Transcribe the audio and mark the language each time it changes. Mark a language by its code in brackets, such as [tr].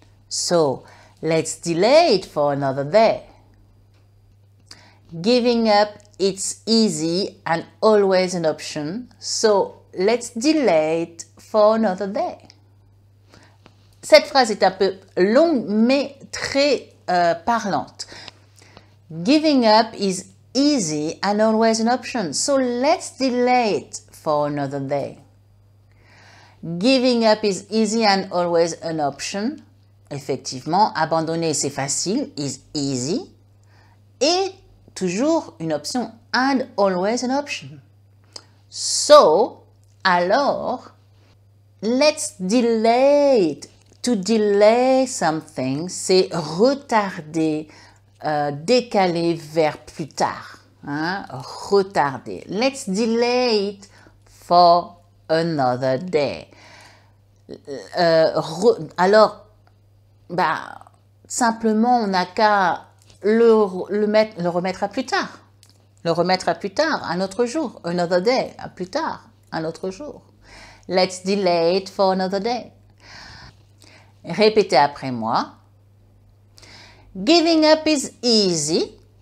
[en] So, let's delay it for another day. Giving up, it's easy and always an option. So, let's delay it for another day. [fr] Cette phrase est un peu longue, mais très parlante. [en] Giving up is easy and always an option. So, let's delay it for another day. Giving up is easy and always an option. [fr] Effectivement, abandonner c'est facile, [en] is easy. [fr] Et toujours une option, [en] and always an option. So, [fr] alors, [en] let's delay it. To delay something, [fr] c'est retarder, décaler vers plus tard. Hein, retarder. [en] Let's delay it for another day. [fr] Alors, simplement, on n'a qu'à le remettre à plus tard. Le remettre à plus tard, un autre jour. [en] Another day, [fr] à plus tard, un autre jour. [en] Let's delay it for another day. [fr] Répétez après moi. [en] Giving up is easy.